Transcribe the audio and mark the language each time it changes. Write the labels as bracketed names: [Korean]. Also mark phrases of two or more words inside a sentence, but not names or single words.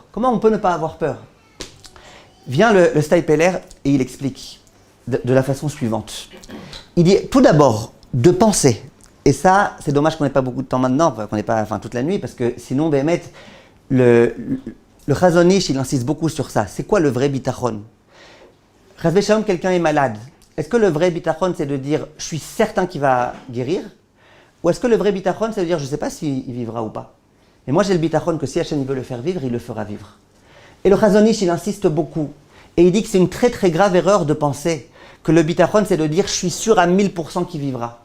[French] Comment on peut ne pas avoir peur? Vient le Staipeler et il explique de la façon suivante. Il dit tout d'abord de penser. Et ça, c'est dommage qu'on n'ait pas beaucoup de temps maintenant, qu'on n'ait pas toute la nuit, parce que sinon, Béhémet, le Chazon Ish, il insiste beaucoup sur ça. C'est quoi le vrai bitachon? [Hebrew] חס ושלום, [French] quelqu'un est malade. Est-ce que le vrai bitachon, c'est de dire je suis certain qu'il va guérir? Ou est-ce que le vrai bitachon, c'est de dire je ne sais pas s'il vivra ou pas? Et moi, j'ai le bitachon que si Hachem veut le faire vivre, il le fera vivre. Et le Chazon Ish, il insiste beaucoup. Et il dit que c'est une très très grave erreur de penser que le bitachon, c'est de dire je suis sûr à 1000% qu'il vivra.